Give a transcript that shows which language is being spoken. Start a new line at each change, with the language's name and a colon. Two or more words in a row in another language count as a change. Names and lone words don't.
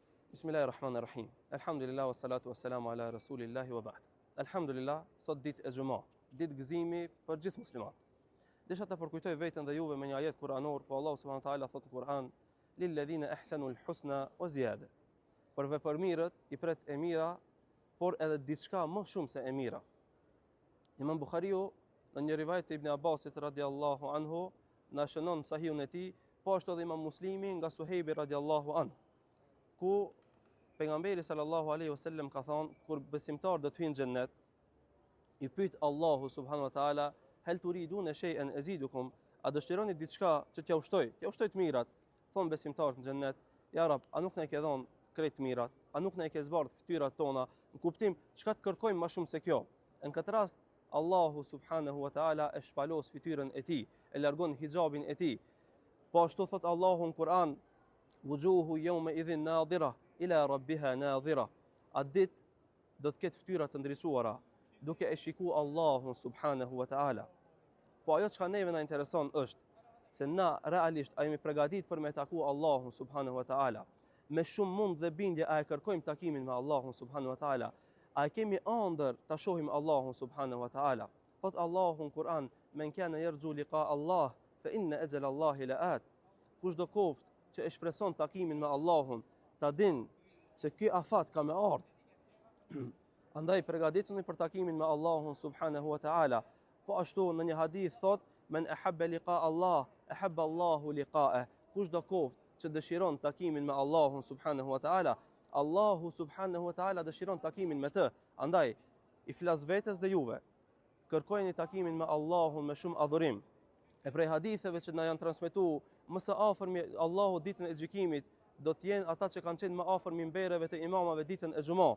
Arabic: بسم الله الرحمن الرحيم. الحمد لله والصلاة والسلام على رسول الله وبعد. Alhamdulillah,
Albanian: sot ditë e xumah, ditë gëzimi për gjithë muslimat. Desha ta përkujtoj veten dhe juve me një ajet kuranor, ku Allah
Arabic: سبحانه وتعالى
Albanian: thot në Kur'an:
Arabic: "للذين أحسنوا الحسنى وزيادة."
Albanian: Për vepërmirët i pret e mira, por edhe diçka më shumë se e mira. Imam Buhariu në një rivajet të Ibn Abbasit
Arabic: رضي الله عنه
Albanian: na shënon sahihun e tij, po ashtu edhe Imam Muslimi nga Suhejbi
Arabic: رضي الله عنه,
Albanian: ku pejgamberi
Arabic: صلى الله عليه وسلم
Albanian: ka thonë, kur besimtar do të hyjnë në xhennet, i pyet Allahu
Arabic: سبحانه وتعالى: "هل تريدون شيئا أزيدكم?"
Albanian: A dëshironi diçka që t'ja ushtoj të mirat? Thon besimtarët në xhennet:
Arabic: "يا رب,
Albanian: a nuk na ke dhënë krejt mirat? A nuk na ke zbardh fytyrat tona?" Në kuptim, çka të kërkojmë më shumë se kjo? Në këtë rast, Allahu
Arabic: سبحانه وتعالى
Albanian: e shpalos fytyrën e tij, e largon hijabin e tij. Po ashtu thot Allahu në Kur'an:
Arabic: "وجوه يومئذ ناضرة إلى ربها ناظرة."
Albanian: A ditë do të ketë fytyra të ndriçuara, duke e shikuar Allahun subhanahu wa taala. Po ajo çka neve na intereson është se na realisht a jemi përgatitur për me taku Allahun
Arabic: سبحانه وتعالى.
Albanian: Me shumë mund dhe bindje a e kërkojmë takimin me Allahun
Arabic: سبحانه وتعالى.
Albanian: A kemi ëndër ta shohim Allahun
Arabic: سبحانه وتعالى?
Albanian: Thot Allahu në Kur'an:
Arabic: "من كان يرجو لقاء الله فإن أجل الله لآت."
Albanian: Kushdo koft që e shpreson takimin me Allahun, ta din se ky afat ka me ardhur. Andaj përgatituni për takimin me Allahun
Arabic: سبحانه وتعالى.
Albanian: Po ashtu në një hadith thot:
Arabic: "من أحب لقاء الله أحب الله لقاءه."
Albanian: Kushdo koft që dëshiron takimin me Allahun
Arabic: سبحانه وتعالى,
Albanian: Allahu
Arabic: سبحانه وتعالى
Albanian: dëshiron takimin me të. Andaj i flas vetes dhe juve, kërkojeni takimin me Allahun me shumë adhurim. E prej haditheve që na janë transmetuar, më së afërmi Allahu ditën e gjykimit do të jenë ata që kanë qenë më afër mimbereve të imamave ditën e xumah.